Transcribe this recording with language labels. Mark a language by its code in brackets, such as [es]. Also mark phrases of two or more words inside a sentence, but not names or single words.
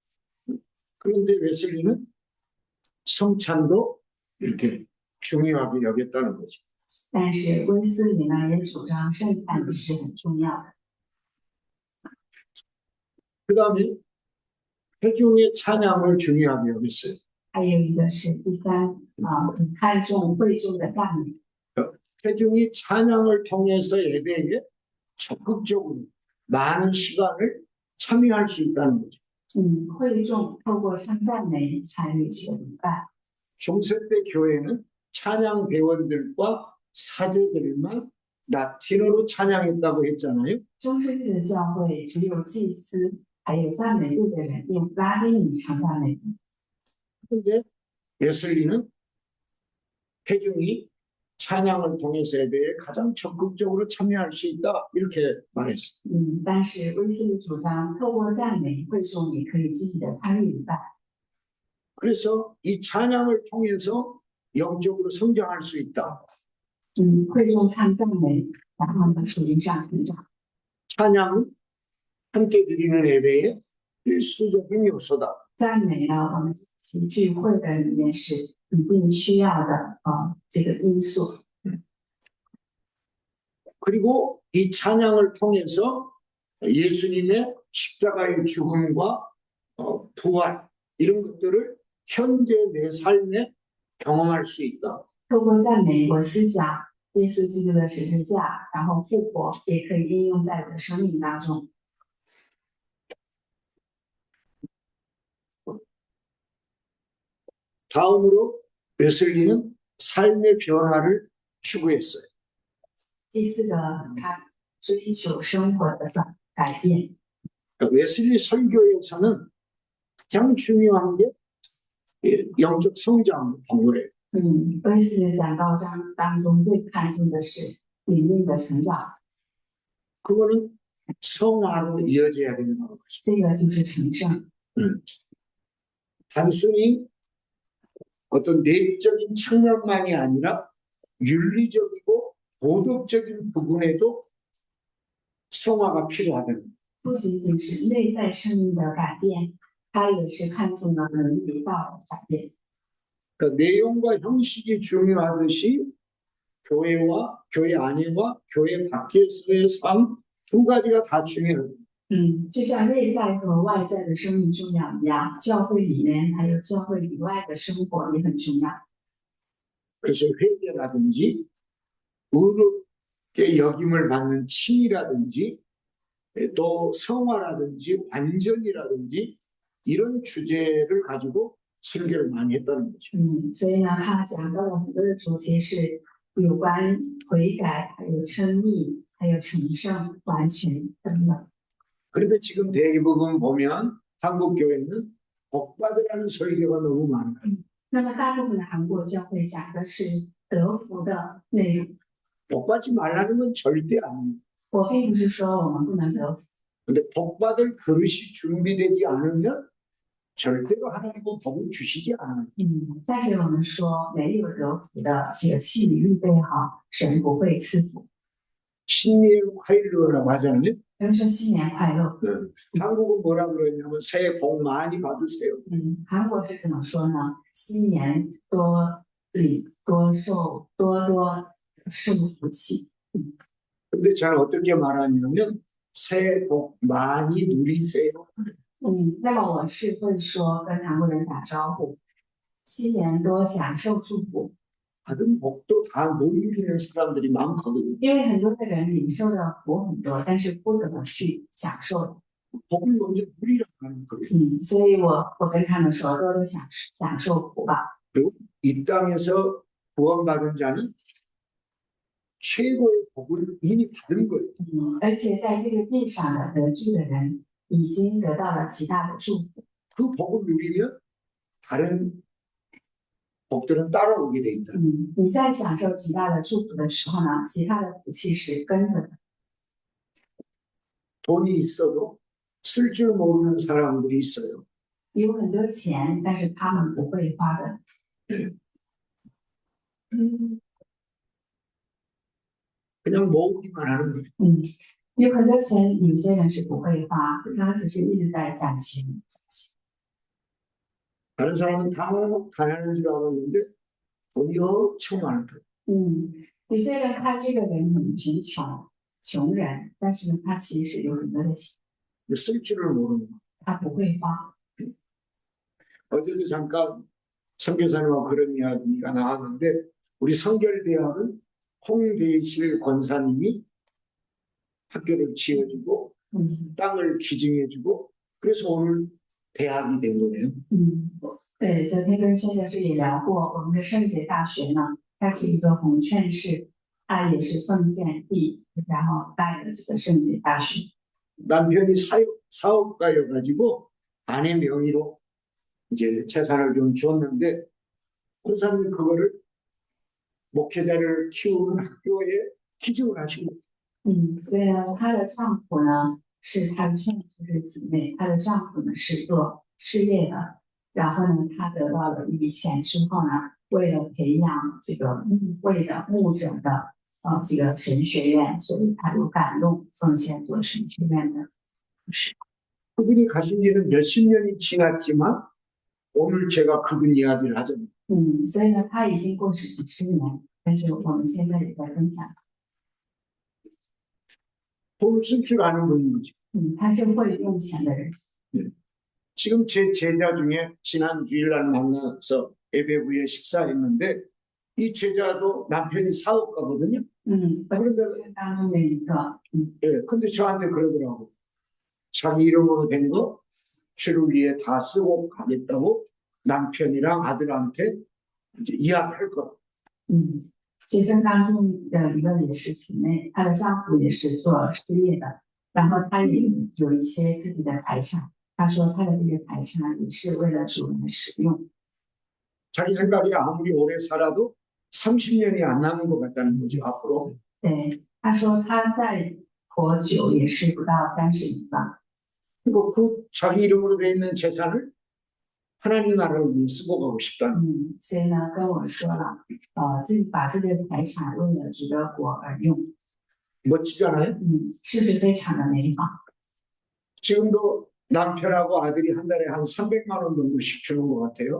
[ko] 그런데 웨슬리는 성찬도 이렇게 중요하게 여겼다는 거죠. [zh] 但是威斯里呢也主张圣餐也是很重要的。 [ko] 그 다음에 회중의 찬양을 중요하게 여겼어요. [zh] 还有一个是第三很看重会众的赞美。 [ko] 회중이 찬양을 통해서 예배에 적극적으로 많은 시간을 참여할 수 있다는 거죠. [zh] 会众透过唱赞美参与这个礼拜。 [ko] 중세 때 교회는 찬양 대원들과 사제들만 라틴어로 찬양했다고 했잖아요. [zh] 中世纪的教会只有祭司还有赞美队的人用拉丁语唱赞美。 [ko] 그런데 웨슬리는 회중이 찬양을 통해서 예배에 가장 적극적으로 참여할 수 있다 이렇게 말했어요. [zh] 但是威斯理主张透过赞美，会众也可以积极的参与礼拜。 [ko] 그래서 이 찬양을 통해서 영적으로 성장할 수 있다. [zh] 会众唱赞美，然后呢属灵上成长。 [ko] 찬양은 함께 드리는 예배의 필수적인 요소다. [zh] 赞美呢，我们聚会的里面是一定需要的这个因素。 [ko] 그리고 이 찬양을 통해서 예수님의 십자가의 죽음과 부활 이런 것들을 현재 내 삶에 경험할 수 있다. [zh] 透过赞美，我思想耶稣基督的十字架，然后复活，也可以应用在我的生命当中。 [ko] 다음으로 웨슬리는 삶의 변화를 추구했어요. [zh] 第四个，他追求生活的改变。 [ko] 그러니까 웨슬리 설교에서는 가장 중요한 게 영적 성장 공부예요. [zh] 威斯的讲道章当中最看重的是灵命的成长， [ko] 그거는 성화로 이어져야 되는 거죠. [zh] 这个就是成圣。 [ko] 단순히 어떤 내적인 측면만이 아니라 윤리적이고 도덕적인 부분에도 성화가 필요하다는 거예요. [zh] 不仅仅是内在生命的改变，他也是看重了伦理道的改变。 [ko] 그 내용과 형식이 중요하듯이 교회와 교회 안에와 교회 밖에서의 삶 두 가지가 다 중요해요. [zh] 就像内在和外在的生命重要一样，教会里面还有教会以外的生活也很重要。 [ko] 그래서 회개라든지 의롭게 여김을 받는 칭이라든지 또 성화라든지 완전이라든지 이런 주제를 가지고 설교를 많이 했다는 거죠. [zh] 所以呢，他讲到了很多的主题是有关悔改，还有称义，还有成圣、完全等等。 [ko] 그런데 지금 대부분 보면 한국 교회는 복받으라는 설교가 너무 많아요. [zh] 那么大部分的韩国教会讲的是得福的内容。 [ko] 복받지 말라는 건 절대 아니에요. [zh] 我并不是说我们不能得福， [ko] 근데 복받을 그릇이 준비되지 않으면 절대로 하나님은 복을 주시지 않아요. [zh] 但是我们说没有得福的这个器皿预备好，神不会赐福。 [ko] 신年 화일로라고 하잖아요. [zh] 比如说新年快乐， [ko] 한국은 뭐라 그러냐면 새해 복 많이 받으세요. [zh] 韩国是怎么说呢？新年多礼多寿，多受福气。 [ko] 근데 저는 어떻게 말하냐면 새해 복 많이 누리세요. [zh] 那么我是会说跟韩国人打招呼，新年多享受祝福。 [ko] 받은 복도 다 못 누리는 사람들이 많거든요. [zh] 因为很多的人领受的福很多，但是不怎么去享受。 [ko] 복을 먼저 누리라고 하는 거예요. [zh] 所以我跟他们说，多多享受福吧。 [ko] 그리고 이 땅에서 구원받은 자는 최고의 복을 이미 받은 거예요. [zh] 而且在这个地上的得救的人，已经得到了极大的祝福。 [ko] 그 복을 누리면 다른 복들은 따라오게 돼 있다. [zh] 你在享受极大的祝福的时候呢，其他的福气是跟着的。 [ko] 돈이 있어도 쓸 줄 모르는 사람들이 있어요. [zh] 有很多钱，但是他们不会花的。 [ko] 그냥 모으기만 하는 거예요. [zh] 有很多钱，有些人是不会花，他只是一直在攒钱。 [ko] 다른 사람은 다 가난한 줄 알았는데 돈이 엄청 많은 거예요. [zh] 有些人看这个人很贫穷，穷人，但是呢，他其实有很多的钱， [ko] 쓸 줄을 모르는 거예요. [zh] 他不会花。 [ko] 어제도 잠깐 선교사님하고 그런 이야기가 나왔는데 우리 성결대학은 홍대실 권사님이 학교를 지어주고 땅을 기증해주고 그래서 오늘 대학이 된 거예요. [zh] 对，昨天跟宣教师也聊过，我们的圣洁大学呢，它是一个红劝士，他也是奉献地，然后带了这个圣洁大学。 [ko] 남편이 사업가여가지고 아내 명의로 이제 재산을 좀 줬는데 권사님이 그거를 목회자를 키우는 학교에 기증을 하시고 [zh] 所以呢，她的丈夫呢是她的劝士姊妹，她的丈夫呢是做事业的，然后呢，她得到了一笔钱之后呢，为了培养这个牧会的牧者的这个神学院，所以她有感动奉献做神学院的。 [ko] 그분이 가신 지는 몇십 년이 지났지만 오늘 제가 그분 이야기를 하잖아요. [zh] 所以呢，他已经过世几十年，但是我们现在也在分享。 [ko] 돈을 쓸 줄 아는 분인 거죠. [zh] 他是会用钱的人。 [ko] 지금 제 제자 중에 지난 주일날 만나서 예배 후에 식사했는데 이 제자도 남편이 사업가거든요. [zh] 我就是当中的一个。 [ko] 예, 근데 저한테 그러더라고. 자기 이름으로 된 거 주를 위해 다 쓰고 가겠다고 남편이랑 아들한테 이제 이야기할 거라. [zh] 学生当中的一个也是姊妹，她的丈夫也是做事业的，然后她也有一些自己的财产。她说她的这个财产也是为了主人使用。 [ko] 자기 생각에 아무리 오래 살아도 30년이 안 남은 것 같다는 거죠, 앞으로. [zh] 对，她说她再活久也是不到30年吧。 [ko] 그리고 그 자기 이름으로 돼 있는 재산을 하나님 나라를 위해 쓰고 가고 싶다. [zh] 所以呢，跟我说了，自己把这个财产为了主的国而用。 [ko] 멋지잖아요. [zh] 是不是非常的美好？ [ko] 지금도 남편하고 아들이 한 달에 한 300만 원 정도씩 주는 것 같아요.